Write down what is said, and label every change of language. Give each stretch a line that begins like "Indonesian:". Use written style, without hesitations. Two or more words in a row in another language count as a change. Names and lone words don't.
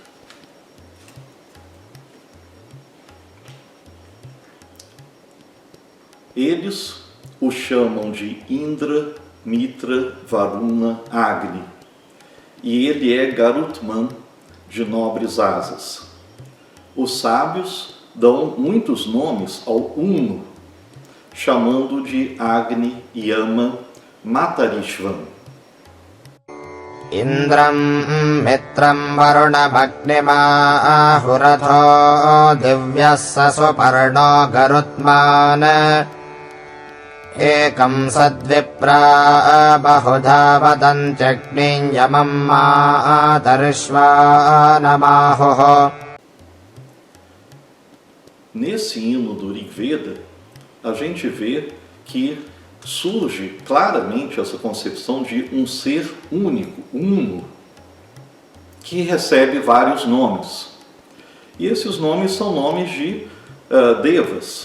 Portuguese: Eles o chamam de Indra, Mitra, Varuna, Agni, e ele é Garutman, de nobres asas. Os sábios dão muitos nomes ao Uno, chamando de Agni, Yama, Matarishvam.
Sanskrit: Indram mitram varunamagnimahuratho divyassa suparno garutman ekam sadvipra bahudha vadantyagnin yamam matarishvanamahuho.
Portuguese: Nesse hino do Rig Veda, a gente vê que surge claramente essa concepção de um ser único, uno, que recebe vários nomes. E esses nomes são nomes de devas.